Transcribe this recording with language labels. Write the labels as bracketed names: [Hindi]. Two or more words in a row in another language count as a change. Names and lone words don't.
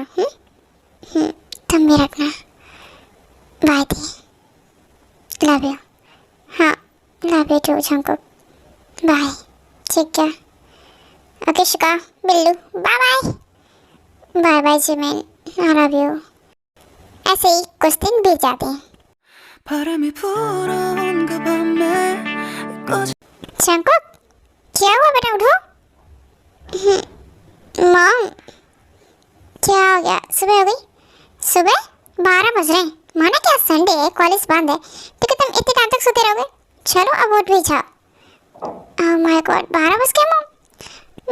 [Hindi] तुम भी रखना। बाय दी, [English] love you. [Hindi] हाँ [English] love you too [Hindi] शंकर, बाय। ठीक है ओके शिका बिल्लू, [English] bye bye. bye bye Jimin, I love you. [Hindi] ऐसे ही कुछ दिन बीत जाते हैं। [Korean] 바람이 불어온 그 밤에 [Hindi] शंकर क्या हुआ बेटा, उठो। मॉम क्या हो गया? सुबह हो गई? सुबह 12 बज रहे हैं। माना क्या संडे है, कॉलेज बंद है, तो क्या तुम इतने टाइम तक सोते रहोगे? चलो अब उठ भी जाओ। [English] oh my god [Hindi] 12 बज गए मॉम।